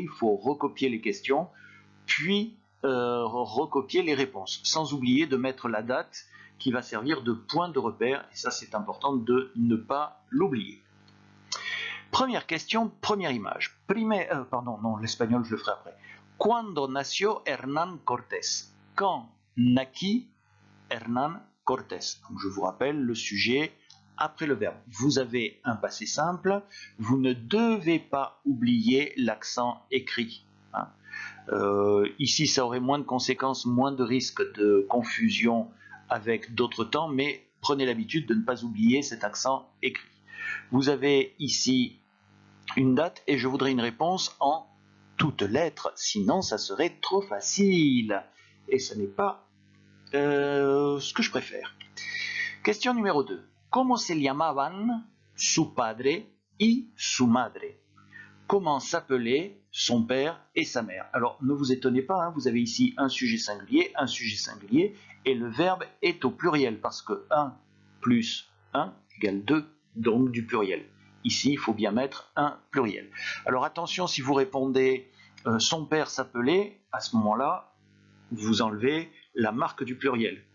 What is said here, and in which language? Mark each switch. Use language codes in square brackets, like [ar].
[fr] Il faut recopier les questions, puis recopier les réponses, sans oublier de mettre la date qui va servir de point de repère. Et ça, c'est important de ne pas l'oublier. Première question, première image. Pardon, non, l'espagnol, je le ferai après. [es] Cuando nació Hernán Cortés? [fr] Quand naquit Hernán Cortés? Donc, je vous rappelle le sujet après le verbe. Vous avez un passé simple. Vous ne devez pas oublier l'accent écrit. Hein. Ici, ça aurait moins de conséquences, moins de risques de confusion avec d'autres temps, mais prenez l'habitude de ne pas oublier cet accent écrit. Vous avez ici une date et je voudrais une réponse en toutes lettres, sinon ça serait trop facile. Et ce n'est pas ce que je préfère. Question numéro 2. [es] ¿Cómo se llamaban su padre y su madre? [fr] Comment s'appelaient son père et sa mère? Alors ne vous étonnez pas, hein, vous avez ici un sujet singulier, et le verbe est au pluriel parce que 1 plus 1 égale 2, donc du pluriel. Ici, il faut bien mettre un pluriel. Alors attention, si vous répondez son père s'appelait, à ce moment-là, vous enlevez la marque du pluriel.